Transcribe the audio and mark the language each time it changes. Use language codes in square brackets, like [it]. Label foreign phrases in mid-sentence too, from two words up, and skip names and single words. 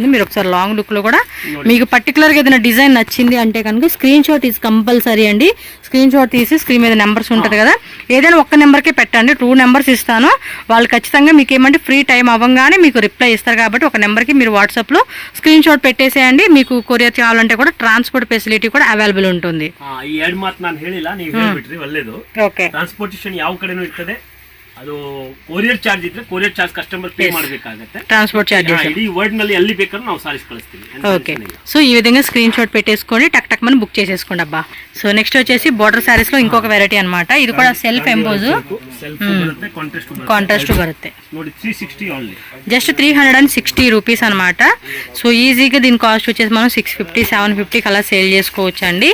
[te] మీరు ఒకసారి [en] long look [te] లో కూడా మీకు పర్టికులర్గా ఏదైనా డిజైన్ నచ్చింది అంటే కనుక [en] screenshot is compulsory [te] అండి. [en] screenshot [te] తీసి స్క్రీన్ మీద నెంబర్స్ ఉంటుంది కదా, ఏదైనా ఒక్క నెంబర్కే పెట్టండి. 2 నెంబర్స్ ఇస్తాను, వాళ్ళు ఖచ్చితంగా మీకు ఏమంటే [en] free time [te] అవ్వగానే మీకు రిప్లై ఇస్తారు. కాబట్టి ఒక నెంబర్కి మీరు వాట్సాప్లో [en] screenshot [te] పెట్టేసేయండి. మీకు కొరియర్ చేయాలంటే కూడా [en] transport facility [te] కూడా అవైలబుల్ ఉంటుంది. [kn] ಟ್ರಾನ್ಸ್ಪೋರ್ಟೇಷನ್ ಯಾವ ಕಡೆನೂ ಇರ್ತದೆ. ಅದು [en] courier charge [kn] ಇದ್ರೆ [en] courier charge customer pay [kn] ಮಾಡಬೇಕಾಗುತ್ತೆ. [en] transport charges [kn] ಇಡೀ ವರ್ಲ್ಡ್ ನಲ್ಲಿ ಎಲ್ಲಿ ಬೇಕಾದ್ರೂ ನಾವು ಸಾರೀಸ್ ಕಳಿಸ್ತೀವಿ. [te] సో ఈ విధంగా [en] screenshot [te] పెట్టేసుకొని టక్ మనం బుక్ చేసేసుకోండి అబ్బా. సో నెక్స్ట్ వచ్చేసి [en] border sarees [te] లో ఇంకొక వెరైటీ అన్నమాట. ఇది కూడా [en] self emboss contrast [te] బರುತ್ತೆ. [en] just 360 rupees [te] అనమాట. సో ఈజీగా దీని కాస్ట్ వచ్చేసి మనం 650 750 అలా సేల్ చేసుకోవచ్చు అండి.